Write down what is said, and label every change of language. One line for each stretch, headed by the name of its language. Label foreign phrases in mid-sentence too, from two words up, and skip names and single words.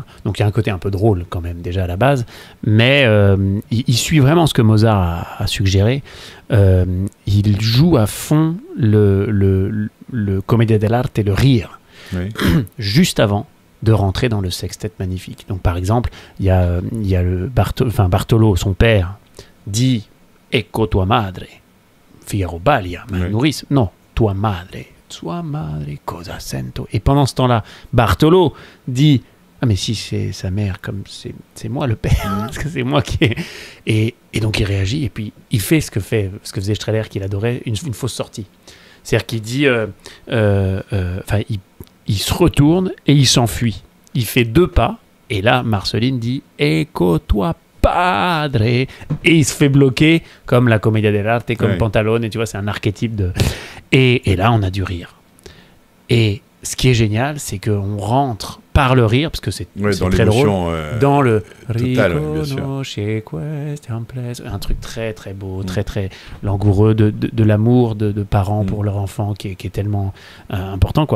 French: Donc il y a un côté un peu drôle quand même déjà à la base, mais il suit vraiment ce que Mozart a suggéré. Il joue à fond le
Italian: commedia dell'arte
French: et le rire, juste avant de rentrer dans le sextet magnifique. Donc par exemple, il y a Bartolo, son père, dit «
Italian: Ecco tua madre ».
French: Figaro balia, ma nourrice.
Italian: Non, tua madre. Sua madre, cosa sento.
French: Et pendant ce temps-là, Bartolo dit « Ah mais si c'est sa mère, comme c'est moi le père, parce que c'est moi qui ai... » Et donc il réagit, et puis il fait ce que faisait Strehler, qu'il adorait, une fausse sortie. C'est-à-dire qu'il dit... il se retourne et il s'enfuit. Il fait 2 pas, et là, Marceline dit «
Italian: Ecco tua padre ».
French: Et il se fait bloquer, comme la
Italian: commedia dell'arte,
French: comme Pantalone, et tu vois, c'est un archétype de... Et là, on a du rire. Et ce qui est génial, c'est qu'on rentre par le rire, parce que c'est très drôle, dans le riconosce un truc très très beau, très très langoureux de l'amour de parents pour leur enfant qui est tellement important, quoi.